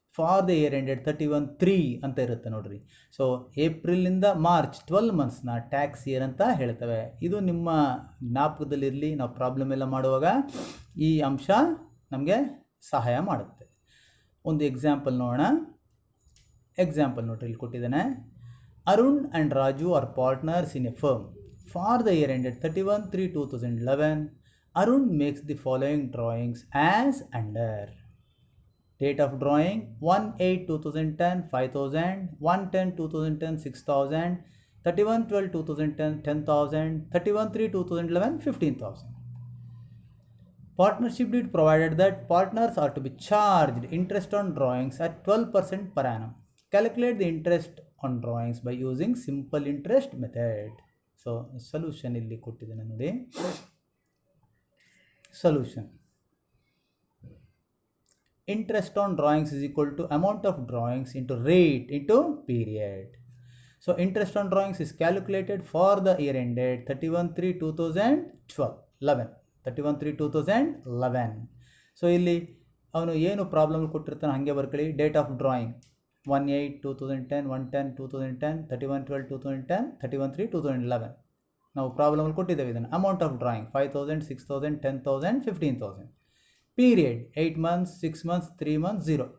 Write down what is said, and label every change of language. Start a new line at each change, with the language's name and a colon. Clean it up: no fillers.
English: for the year ended
Kannada: 31/3 ಅಂತ ಇರುತ್ತೆ ನೋಡ್ರಿ. ಸೊ ಏಪ್ರಿಲಿಂದ ಮಾರ್ಚ್ 12 ಮಂತ್ಸ್ನ ಟ್ಯಾಕ್ಸ್ ಇಯರ್ ಅಂತ ಹೇಳ್ತವೆ. ಇದು ನಿಮ್ಮ ಜ್ಞಾಪಕದಲ್ಲಿರಲಿ, ನಾವು ಪ್ರಾಬ್ಲಮ್ ಎಲ್ಲ ಮಾಡುವಾಗ ಈ ಅಂಶ ನಮಗೆ ಸಹಾಯ ಮಾಡುತ್ತೆ. ಒಂದು ಎಕ್ಸಾಂಪಲ್ ನೋಡೋಣ. ಎಕ್ಸಾಂಪಲ್ ನೋಡ್ರಿ, ಇಲ್ಲಿ ಕೊಟ್ಟಿದ್ದಾನೆ.
English: Arun and Raju are partners in a firm. For the year ended 31/3/2011 Arun makes the following drawings as under. Date of drawing 1/8/2010 5,000, 1/10/2010 6,000, 31/12/2010 10,000, 31/3/2011 15,000. Partnership deed provided that partners are to be charged interest on drawings at 12% per annum. Calculate the interest on drawings by using simple interest method. So solution
Kannada: ಇಲ್ಲಿ ಕೊಟ್ಟಿದ್ದೇನೆ ನೋಡಿ.
English: Solution: interest on drawings is equal to amount of drawings into rate into period. So interest on drawings is calculated for the year ended 31/3/2011.
Kannada: So ಇಲ್ಲಿ ಅವನು ಏನು problem ಕೊಟ್ಟಿರ್ತಾನೆ ಹಾಗೆ ಬರ್ಕೊಳ್ಳಿ.
English: Date of drawing 1/8/2010, 1/10/2010, 31/12/2010, 31/3/2011.
Kannada: ನಾವು ಪ್ರಾಬ್ಲಮಲ್ಲಿ ಕೊಟ್ಟಿದ್ದೇವೆ ಇದನ್ನು.
English: amount of drawing
Kannada: 5,000, 6,000, 10,000, 15,000.
English: Period 8 months, 6 months, 3 months, 0.